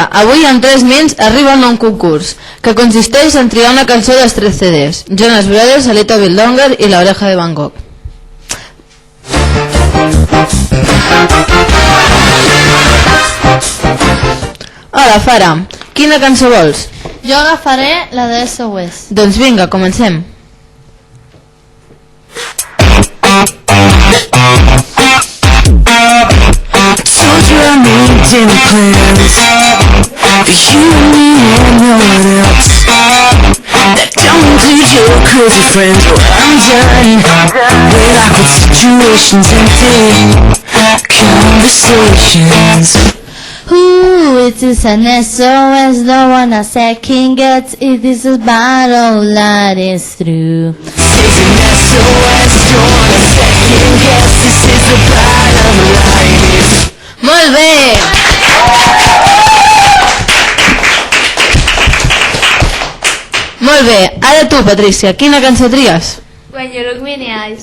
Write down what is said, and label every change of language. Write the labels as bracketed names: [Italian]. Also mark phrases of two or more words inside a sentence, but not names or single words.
[Catalan] Avui en 3 minuts arriba un nou concurs que consisteix en triar una cançó dels 3 CDs: Jonas Brothers, A Little Bit Longer i La Oreja de Van Gogh. Hola, Fara, quina cançó vols? Jo agafaré la de SOS. Doncs vinga, comencem. [English] Told you I made dinner plans for you and me and no one else. That don't include your crazy friends. Well, I'm done with awkward situations and deep conversations. Ooh, it is an SOS, no one a second gets. It is a battle that is true. This is an SOS, don't want a second guess. This is the bottom line. [Catalan] Molt bé! Molt bé, ara tu, Patricia, quina cançó tries? [English] When you look me in the eyes.